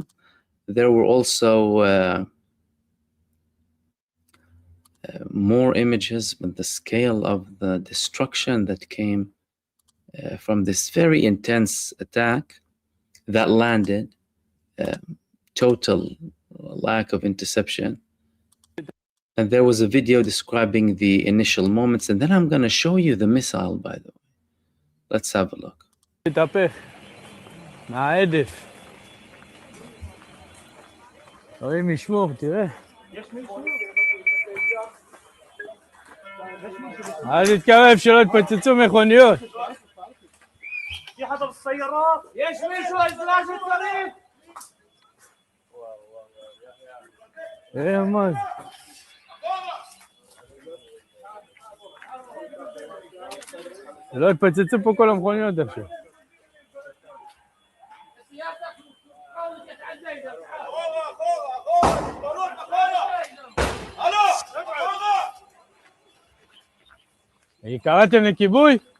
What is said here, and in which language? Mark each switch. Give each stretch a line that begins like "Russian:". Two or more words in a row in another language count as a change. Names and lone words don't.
English: There were also more images, but the scale of the destruction that came from this very intense attack that landed, total lack of interception. And there was a video describing the initial moments, and then I'm going to show you the missile, by the way. Let's have a look.
Hebrew: אל תתקרב שלא יתפוצצו מכוניות.
Arabic: يحضر السيارات.
Hebrew: יש מישהו עזרה שצריך? מה? שלא יתפוצצו פה כל המכוניות עכשיו. קראתם לכיבוי?